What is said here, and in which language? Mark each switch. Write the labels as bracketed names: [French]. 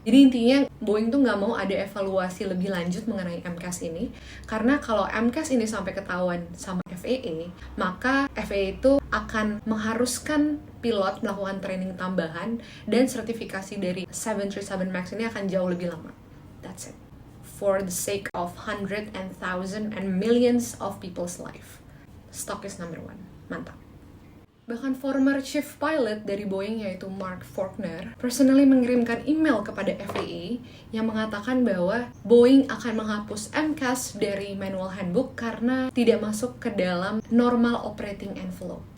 [Indonesian] Jadi intinya Boeing tuh nggak mau ada evaluasi lebih lanjut mengenai MCAS ini, karena kalau MCAS ini sampai ketahuan sama FAA, maka FAA itu akan mengharuskan pilot melakukan training tambahan dan sertifikasi dari 737 MAX ini akan jauh lebih lama. [English] That's it. For the sake of hundreds and thousands and millions of people's life. Stock is number one. [Indonesian] Mantap. Bahkan former chief pilot dari Boeing yaitu Mark Faulkner personally mengirimkan email kepada FAA yang mengatakan bahwa Boeing akan menghapus MCAS dari manual handbook karena tidak masuk ke dalam normal operating envelope.